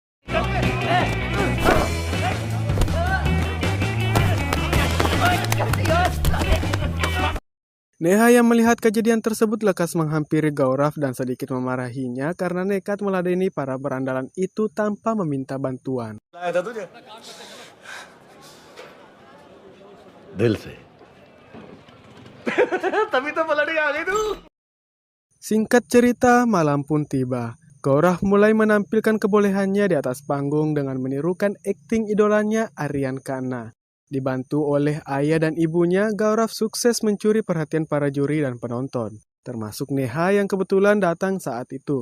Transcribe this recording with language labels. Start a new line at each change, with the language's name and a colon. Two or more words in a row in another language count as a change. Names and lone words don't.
Indonesian: Neha yang melihat kejadian tersebut lekas menghampiri Gaurav dan sedikit memarahinya karena nekat meladeni para berandalan itu tanpa meminta bantuan.
Hindi: दिल से तभी तो पलट गया आगे तू.
Indonesian: Singkat cerita, malam pun tiba. Gaurav mulai menampilkan kebolehannya di atas panggung dengan menirukan akting idolanya Aryan Khanna. Dibantu oleh ayah dan ibunya, Gaurav sukses mencuri perhatian para juri dan penonton, termasuk Neha yang kebetulan datang saat itu.